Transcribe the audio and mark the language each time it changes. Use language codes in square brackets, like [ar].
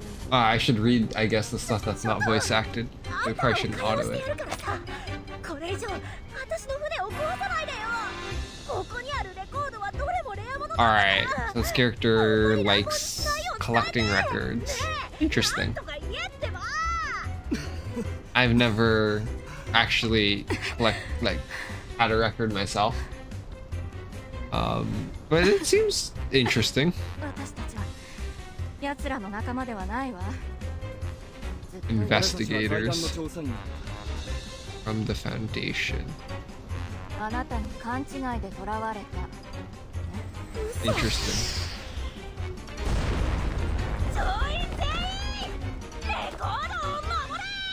[en] I should read, I guess, the stuff that's not voice acted. We probably shouldn't auto it. [ja] れ以上私の船を壊さないでよ。ここにあるレコードはどれもレア物だから。 [en] Alright, so this character likes collecting records. Interesting. [ja] とか言えってば。 [en] I've never actually had a record myself. But it seems interesting. [ja] 私たちは奴らの仲間ではないわ。 [en] Investigators from the Foundation. [ja] あなたに勘違いで囚われた。 [en] Interesting. [ja] 上位全員レコードを守れ。